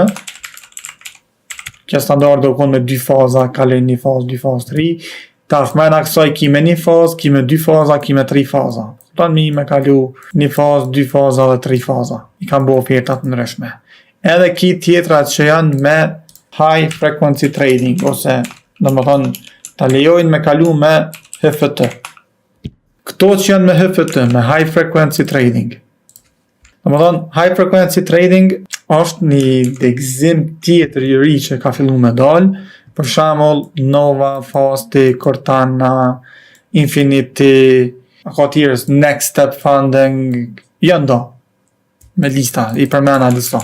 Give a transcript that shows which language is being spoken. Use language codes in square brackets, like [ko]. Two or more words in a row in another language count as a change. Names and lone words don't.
[sq] Kjo standarde u konë me 2 faza, ka lejnë 1 fazë, 2 fazë, 3. Ta fmena kësaj kime 1 fazë, kime 2 faza, kime 3 faza. Ta mi me kalu 1 fazë, 2 faza dhe 3 faza. I kanë bo ofertat ndryshme. Edhe ki tjetrat që janë me [en] high frequency trading, [sq] ose në më thonë ta lejojnë me kalu me HFT. Këto që janë me HFT, me [en] high frequency trading. [sq] Në më thonë, [en] high frequency trading [sq] është një degzim tjetër i ri që ka fillu me dalë, për shembull Nova, Fasti, Cortana, Infinity, ka tjerës, Next Step Funding, janë do, me lista, i përmena lista.